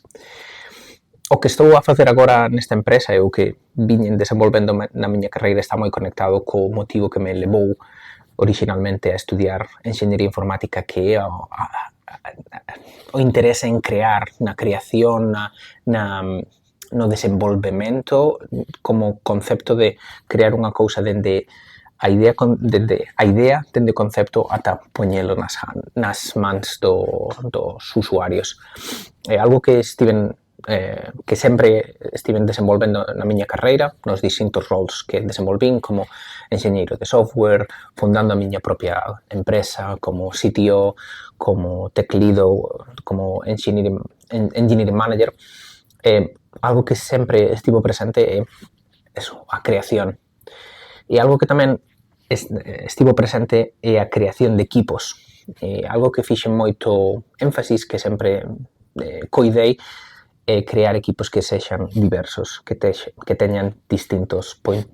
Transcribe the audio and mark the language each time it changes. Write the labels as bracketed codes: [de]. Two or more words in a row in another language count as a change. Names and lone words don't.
[gl] O que estou a facer agora nesta empresa e o que viñen desenvolvendo na miña carreira está moi conectado co motivo que me levou originalmente a estudiar enxeñería informática, que é o interese en crear, na creación, no desenvolvemento como concepto de crear unha cousa dende a idea dende o concepto ata poñelo nas mans dos usuarios. É algo que sempre estiven desenvolvendo na miña carreira, nos distintos roles que desenvolvín como enxeñeiro de software, fundando a miña propia empresa, como CTO, como [en] tech lead, [gl] como [en] engineering manager. [gl] Algo que sempre estivo presente é a creación. E algo que tamén estivo presente é a creación de equipos. Algo que fixen moito énfasis, que sempre coidei, é crear equipos que sexan diversos, que teñan distintos puntos